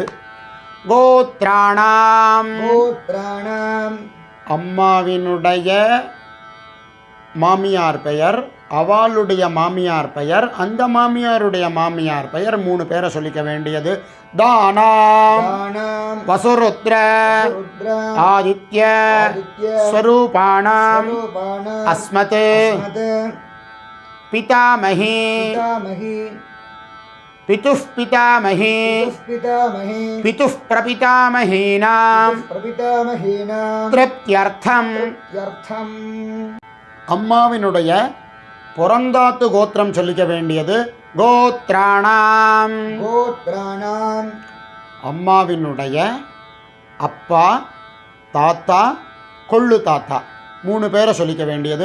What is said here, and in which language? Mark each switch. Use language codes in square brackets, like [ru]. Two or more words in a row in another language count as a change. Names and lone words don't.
[ta] கோத்ராணாம் அம்மாவினுடைய மாமியார் பெயர், அவளுடைய மாமியார் பெயர், அந்த மாமியாருடைய மாமியார் பெயர், மூணு பேரை சொல்லிக்க வேண்டியது. [sa] தானாம் வசுருத்ர ஆதித்ய ஸ்வரூபாணாம் அஸ்மத் பிதாமகி पितुः पितामही पितुः प्रपितामहीनां तृप्त्यर्थம் [ta] அம்மாவினுடைய புறந்தாத்து கோத்திரம் சொல்லிக்க வேண்டியது. கோத்ராணாம் அம்மாவினுடைய அப்பா தாத்தா கொள்ளு தாத்தா மூணு பேரை சொல்லிக்க வேண்டியது.